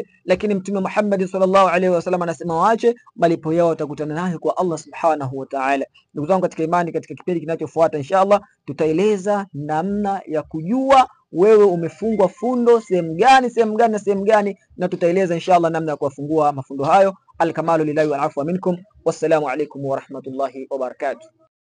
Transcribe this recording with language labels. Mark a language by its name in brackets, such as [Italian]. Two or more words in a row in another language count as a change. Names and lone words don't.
[Swahili] Lakini mtume Muhammad [Arabic] صلى الله عليه وسلم [Swahili] anasema waache, malipo yao watakutana nayo kwa Allah [Arabic] سبحانه وتعالى. [Swahili] Ndugu zangu katika imani, katika kipindi kinachofuata inshallah tutaeleza namna ya kujua wewe umefungwa fundo sehemu gani, na tutaeleza inshallah namna ya kuwafungua mafundo hayo. [Arabic] الكمال لله والعفو منكم. والسلام عليكم ورحمة الله وبركاته.